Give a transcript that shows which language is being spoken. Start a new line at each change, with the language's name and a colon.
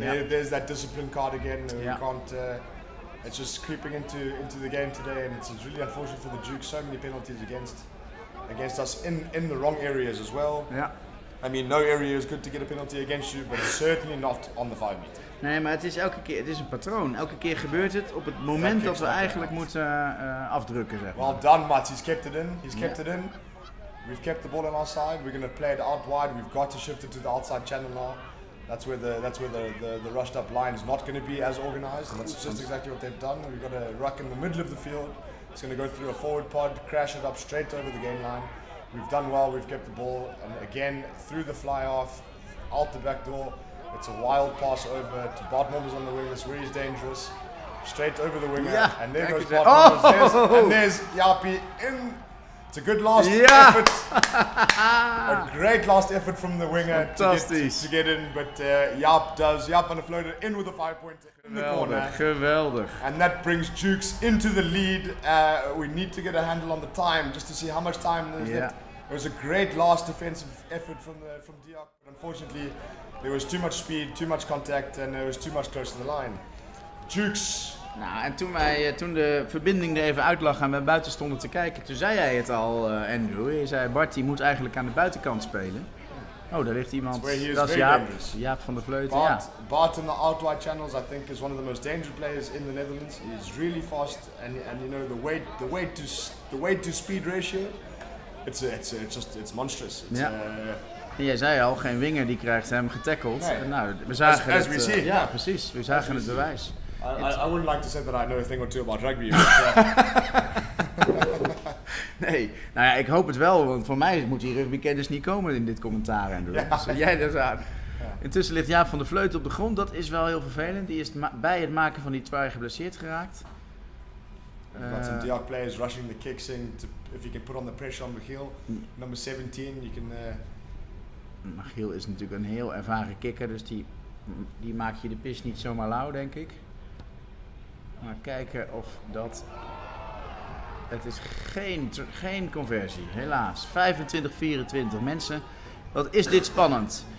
English: There's that discipline card again. We can't. It's just creeping into the game today, and it's really unfortunate for the Dukes. So many penalties against us in the wrong areas as well.
Dutch: Ja.
English: I mean, no area is good to get a penalty against you, but certainly not on the 5 meter.
Dutch: Nee, maar het is elke keer, het is een patroon. Elke keer gebeurt het op het moment dat we eigenlijk moeten afdrukken, zeg maar.
English: Well done, Mats. He's kept it in. We've kept the ball on our side. We're going to play it out wide. We've got to shift it to the outside channel now. That's where the rushed up line is not going to be as organized. And that's just exactly what they've done. We've got a ruck in the middle of the field. It's going to go through a forward pod, crash it up straight over the gain line. We've done well. We've kept the ball, and again through the fly off, out the back door. It's a wild pass over to Bart Mommers on the wing. That's where he's dangerous. Straight over the winger, and there goes Bart Mommers. And there's Jaapie in. It's a good last effort. A great last effort from the winger to get in, but Jaap van der Vleuten in with a 5-pointer in the corner.
Dutch: Geweldig.
English: And that brings Dukes into the lead. We need to get a handle on the time just to see how much time there's left. It was a great last defensive effort from Diok, but unfortunately there was too much speed, too much contact, and there was too much close to the line. Dukes.
Dutch: Nou, en toen de verbinding er even uit lag en we buiten stonden te kijken, toen zei jij het al, Andrew. Je zei, Bart, die moet eigenlijk aan de buitenkant spelen. Oh, daar ligt iemand. Dat is Jaap van der Vleuten.
English: Bart in the out wide channels, I think, is one of the most dangerous players in the Netherlands. He's really fast, and you know the weight to speed ratio. It's monstrous.
Dutch: Jij zei al, geen winger die krijgt hem getackeld. Nee. Nou, we zagen
English: as we see.
Dutch: Ja, precies. We zagen het bewijs.
English: I wouldn't like to say that I know a thing or two about rugby.
Dutch: Nee, nou ja, ik hoop het wel, want voor mij moet die rugbykennis niet komen in dit commentaar. En dus jij dat aan. Intussen ligt Jaap van der Vleuten op de grond, dat is wel heel vervelend. Die is bij het maken van die try geblesseerd geraakt.
English: We've got some Diok players rushing the kicks in, if you can put on the pressure on Michiel. Number 17, you can...
Dutch: Michiel is natuurlijk een heel ervaren kicker, dus die maak je de pis niet zomaar lauw, denk ik. Maar kijken of dat... Het is geen conversie, helaas. 25-24 mensen. Wat is dit spannend?